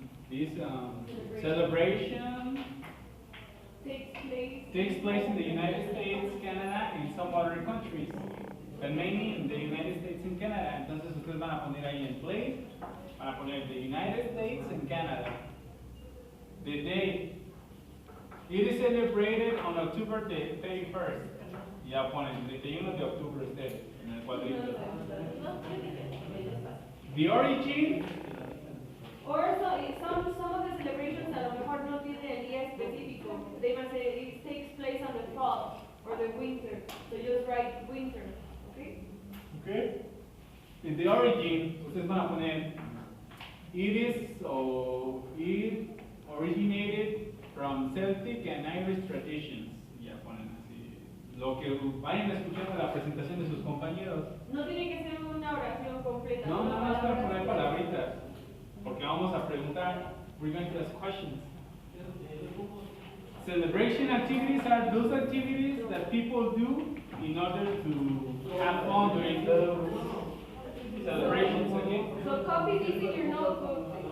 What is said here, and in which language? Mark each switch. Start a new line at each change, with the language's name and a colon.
English: This celebration takes place in the United States, Canada, and some other countries, but mainly in the United States and Canada.
Spanish: Entonces ustedes van a poner ahí en place, van a poner the United States and Canada.
English: The date. It is celebrated on October the 31st.
Spanish: Ya ponen el 31 de octubre ustedes en el cuadrito.
English: The origin. Or some of the celebrations
Spanish: a lo mejor no tienen el día específico.
English: They might say it takes place on the fall or the winter. So just write winter, okay? Okay. In the origin,
Spanish: ustedes van a poner
English: it originated from Celtic and Irish traditions.
Spanish: Ya ponen así. Lo que vayan escuchando la presentación de sus compañeros. No tiene que ser una oración completa. No, nada más para poner palabritas. Porque vamos a preguntar.
English: We're going to ask questions. Celebration activities are those activities that people do in order to have fun during the celebrations, okay? So copy this in your notebook.